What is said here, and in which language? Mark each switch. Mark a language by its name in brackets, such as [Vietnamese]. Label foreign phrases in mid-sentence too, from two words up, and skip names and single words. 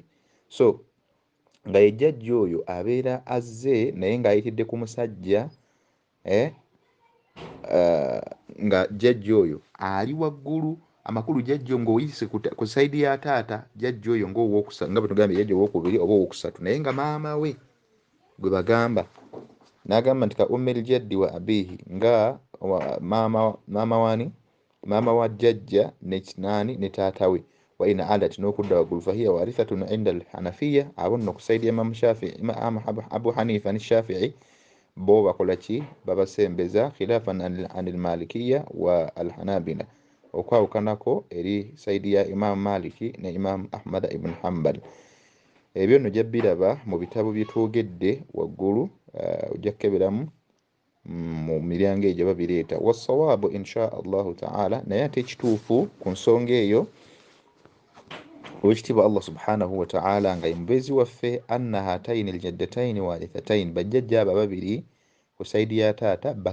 [Ganda] So nga ejjajja oyo abeera azze naye ng'ayitidde ku musajja nga jjajja oyo ali waggulu amakulu jjajja ng'oyise ku saidi ya taata jjajja oyo ng'owookusatu nga bwe tugambye jjajja owookubiri oba owookusatu naye nga maama we gwe bagamba n'agamba nti [Arabic] كأم الجد وأبيه [Ganda] nga maama wa jjajja ne taata we [Arabic] وإن علت [Ganda] n'okudda waggulu [Arabic] فهي وارثة عند الحنفية [Ganda] abo nno ku saidi ya Imam Abu Hanifa ne Shafi'i bo bakola ki babasembeza [Arabic] خلافا عن المالكية والحنابلة [Ganda] okwawukanako eri saidi ya Imam Maliki ne Imam Ahmad ibn Hanbal. Ebyo nno jabbiraba mu bitabo byetwogedde waggulu, ojja kukeberamu mu miryango egyo babireeta. [Arabic] والصواب إن شاء الله تعالى, [Ganda] naye ate ekituufu ku nsonga eyo owekitiibwa Allah [Arabic] سبحانه وتعالى [Ganda] nga yemubezi waffe [Arabic] أن هاتين الجدتين وارثتين, [Ganda] bajjajja abo babiri ku saidi ya taata